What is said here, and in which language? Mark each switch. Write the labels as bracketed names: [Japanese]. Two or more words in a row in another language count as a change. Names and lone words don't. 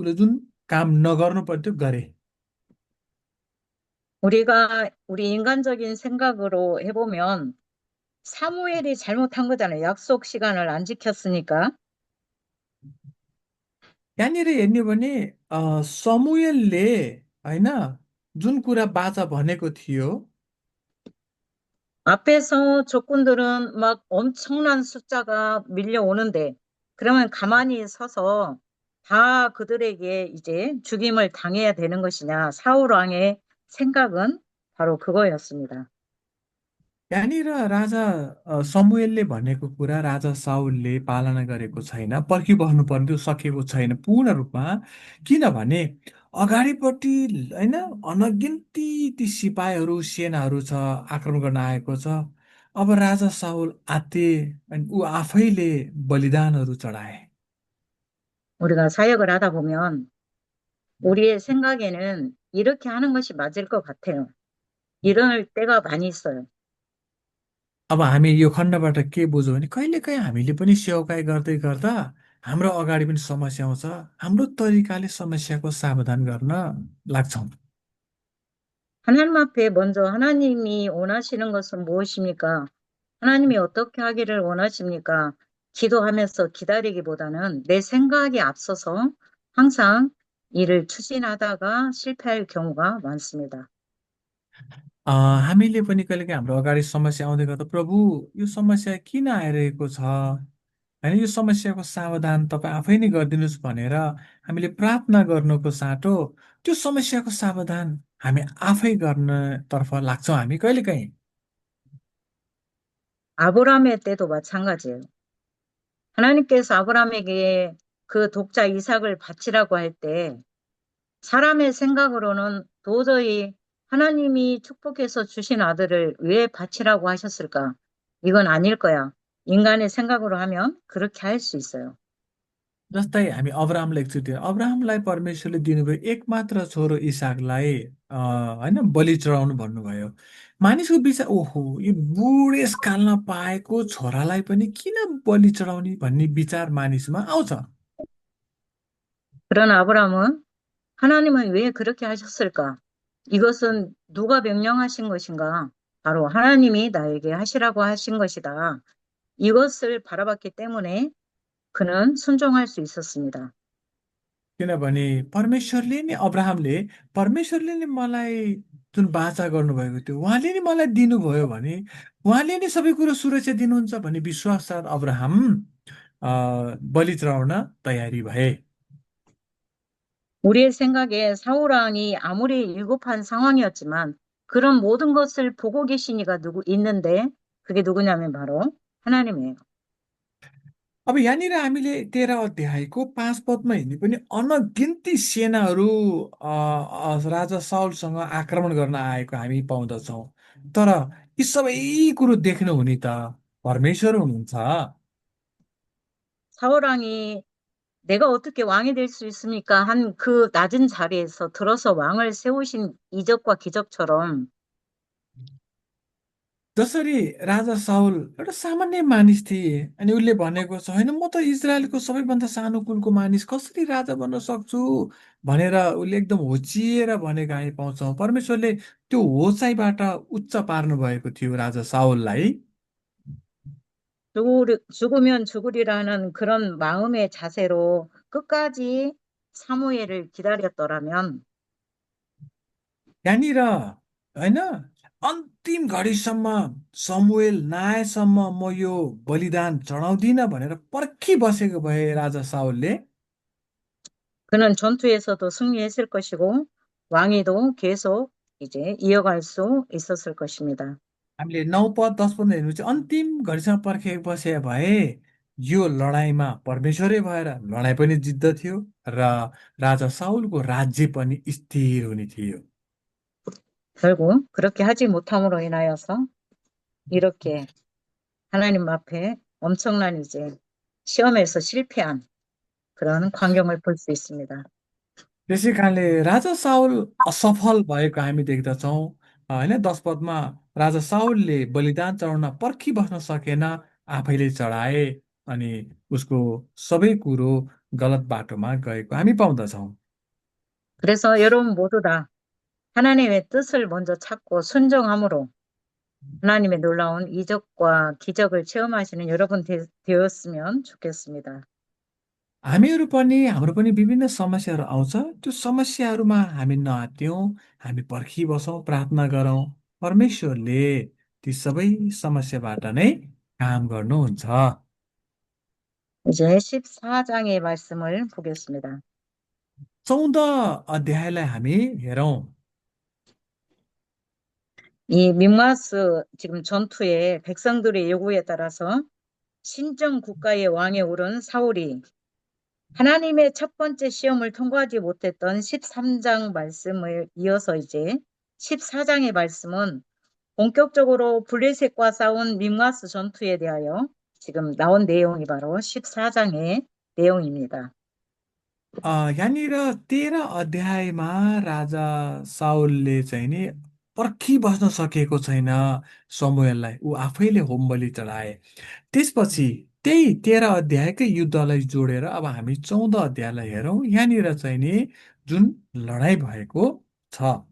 [Nepali] उसले जुन काम नगर्नु पर्थ्यो गरे। [Korean] 우리가 우리 인간적인 생각으로 해보면 사무엘이 잘못한 거잖아요. 약속 시간을 안 지켰으니까. [Nepali] यहाँनिर हेर्ने हो भने समुएलले होइन जुन कुरा बाचा भनेको थियो [Korean] 앞에서 적군들은 막 엄청난 숫자가 밀려오는데 그러면 가만히 서서 다 그들에게 이제 죽임을 당해야 되는 것이냐. 사울 왕의 생각은 바로 그거였습니다. [Nepali] यहाँनिर राजा समुएलले भनेको कुरा राजा साउलले पालना गरेको छैन, पर्खिबस्नु पर्ने त्यो सकेको छैन पूर्ण रूपमा। किनभने अगाडिपट्टि होइन अनगिन्ती ती सिपाहीहरू सेनाहरू छ, आक्रमण गर्न आएको छ। अब राजा साउल आते अनि ऊ आफैले बलिदानहरू चढाए। [Korean] 우리가 사역을 하다 보면 우리의 생각에는 이렇게 하는 것이 맞을 것 같아요. 이럴 때가 많이 있어요. [Nepali] अब हामी यो खण्डबाट के बुझौँ भने कहिलेकाहीँ हामीले पनि सेवाकाई गर्दै गर्दा हाम्रो अगाडि पनि समस्या आउँछ, हाम्रो तरिकाले समस्याको समाधान गर्न लाग्छौँ। [Korean] 하나님 앞에 먼저 하나님이 원하시는 것은 무엇입니까? 하나님이 어떻게 하기를 원하십니까? 기도하면서 기다리기보다는 내 생각이 앞서서 항상 일을 추진하다가 실패할 경우가 많습니다. [Nepali] हामीले पनि कहिलेकाहीँ हाम्रो अगाडि समस्या आउँदै गर्दा प्रभु यो समस्या किन आइरहेको छ, होइन यो समस्याको समाधान तपाईँ आफै नै गरिदिनुहोस् भनेर हामीले प्रार्थना गर्नुको साटो त्यो समस्याको समाधान हामी आफै गर्नतर्फ लाग्छौँ हामी कहिलेकाहीँ। [Korean] 아브라함의 때도 마찬가지예요. 하나님께서 아브라함에게 그 독자 이삭을 바치라고 할 때 사람의 생각으로는 도저히 하나님이 축복해서 주신 아들을 왜 바치라고 하셨을까? 이건 아닐 거야. 인간의 생각으로 하면 그렇게 할 수 있어요. [Nepali] जस्तै हामी अब्राहमलाई एकचोटि अब्राहमलाई परमेश्वरले दिनुभयो एकमात्र छोरो इसाकलाई होइन बलि चढाउनु भन्नुभयो। मानिसको विचार ओहो यो बुढेसकालमा पाएको छोरालाई पनि किन बलि चढाउने भन्ने विचार मानिसमा आउँछ। [Korean] 그러나 아브라함은 하나님은 왜 그렇게 하셨을까? 이것은 누가 명령하신 것인가? 바로 하나님이 나에게 하시라고 하신 것이다. 이것을 바라봤기 때문에 그는 순종할 수 있었습니다. [Nepali] किनभने परमेश्वरले नै अब्राहमले परमेश्वरले नै मलाई जुन बाचा गर्नुभएको थियो उहाँले नै मलाई दिनुभयो भने उहाँले नै सबै कुरो सुरक्षा दिनुहुन्छ भन्ने विश्वास साथ अब्राहम बलि चढाउन तयारी भए। [Korean] 우리의 생각에 사울 왕이 아무리 위급한 상황이었지만 그런 모든 것을 보고 계신 이가 누구 있는데 그게 누구냐면 바로 하나님이에요. [Nepali] अब यहाँनिर हामीले 13 अध्यायको 5 पदमा हेर्ने पनि अनगिन्ती सेनाहरू राजा साउलसँग आक्रमण गर्न आएको हामी पाउँदछौँ। तर यी सबै कुरो देख्नुहुने त परमेश्वर हुनुहुन्छ। [Korean] 사울 왕이 내가 어떻게 왕이 될 수 있습니까? 한 그 낮은 자리에서 들어서 왕을 세우신 이적과 기적처럼 [Nepali] जसरी राजा साउल एउटा सामान्य मानिस थिए अनि उसले भनेको छ होइन म त इजरायलको सबैभन्दा सानो कुलको मानिस कसरी राजा बन्न सक्छु भनेर उसले एकदम होचिएर भनेको हामी पाउँछौँ। परमेश्वरले त्यो होचाइबाट उच्च पार्नु भएको थियो राजा साउललाई। [Korean] 죽으면 죽으리라는 그런 마음의 자세로 끝까지 사무엘을 기다렸더라면 [Nepali] यहाँनिर होइन अन्तिम घडीसम्म समुएल नआएसम्म म यो बलिदान चढाउँदिनँ भनेर पर्खी बसेको भए राजा साउलले [Korean] 그는 전투에서도 승리했을 것이고 왕위도 계속 이제 이어갈 수 있었을 것입니다. [Nepali] हामीले 9 पद 10 पद हेर्नु चाहिँ अन्तिम घडीसम्म पर्खेको बसे भए यो लडाइँमा परमेश्वरै भएर लडाइँ पनि जित्दथ्यो र राजा साउलको राज्य पनि स्थिर हुने थियो। [Korean] 결국 그렇게 하지 못함으로 인하여서 이렇게 하나님 앞에 엄청난 이제 시험에서 실패한 그런 광경을 볼 수 있습니다. [Nepali] त्यसै कारणले राजा साउल असफल भएको हामी देख्दछौँ होइन 10 पदमा राजा साउलले बलिदान चढाउन पर्खिबस्न सकेन आफैले चढाए अनि उसको सबै कुरो गलत बाटोमा गएको हामी पाउँदछौँ [Korean] 그래서 여러분 모두 다 하나님의 뜻을 먼저 찾고 순종함으로 하나님의 놀라운 이적과 기적을 체험하시는 여러분 되었으면 좋겠습니다. [Nepali] हामीहरू पनि हाम्रो पनि विभिन्न समस्याहरू आउँछ त्यो समस्याहरूमा हामी नआत्तियौँ हामी पर्खिबसौँ प्रार्थना गरौँ परमेश्वरले ती सबै समस्याबाट नै काम गर्नुहुन्छ [Korean] 이제 14장의 말씀을 보겠습니다. [Nepali] 14 अध्यायलाई हामी हेरौँ [Korean] 이 mik마스 지금 전투에 백성들의 요구에 따라서 신정 국가의 왕에 오른 사울이 하나님의 첫 번째 시험을 통과하지 못했던 13장 말씀을 이어서 이제 14장의 말씀은 본격적으로 블레셋과 싸운 mik마스 전투에 대하여 지금 나온 내용이 바로 14장의 내용입니다. [Nepali] यहाँनिर 13 अध्यायमा राजा साउलले चाहिँ नि पर्खिबस्न सकेको छैन समुएललाई ऊ आफैले होम बलि चढाए त्यसपछि त्यही 13 अध्यायकै युद्धलाई जोडेर अब हामी 14 अध्यायलाई हेरौँ यहाँनिर चाहिँ नि जुन लडाइँ भएको छ